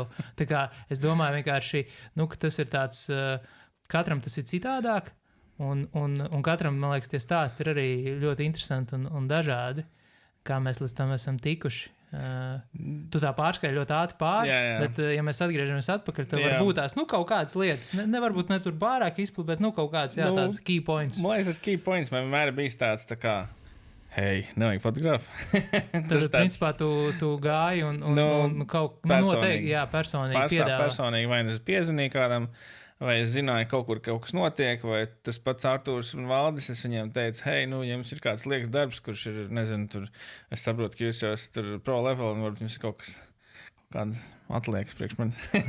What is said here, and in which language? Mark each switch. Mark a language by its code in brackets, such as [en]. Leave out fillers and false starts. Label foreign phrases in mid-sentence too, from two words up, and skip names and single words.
[lv] Tā kā es domāju vienkārši, ka tas ir tāds, katram tas ir citādāk, un katram, man liekas, tie stāsti ir arī ļoti interesanti un dažādi, kā mēs līdz tam esam tikuši. Tu tā pārskai ļoti ātri pāri, bet, ja mēs atgriežamies atpakaļ, tad varbūt tās, kaut kādas lietas, nevarbūt ne tur pārāk izpli, bet, kaut kāds, tāds [en] key points. [lv] Man liekas, tas [en] key points [lv] man vienmēr bijis tāds, tā kā, hei, nevajag fotografu. Tad, principā, tu gāji un kaut noteikti, personīgi piedāvā. Personīgi, vai es piezvanīju kādam, vai es zināju, kaut kas notiek, vai tas pats Artūrs un Valdis, es viņiem teicu, hei, ja jums ir kāds liekas darbs, kurš ir, nezinu, tur, es saprotu, ka jūs jau esat tur [en] pro level, [lv] un varbūt jums ir kādas atliekas priekš manis.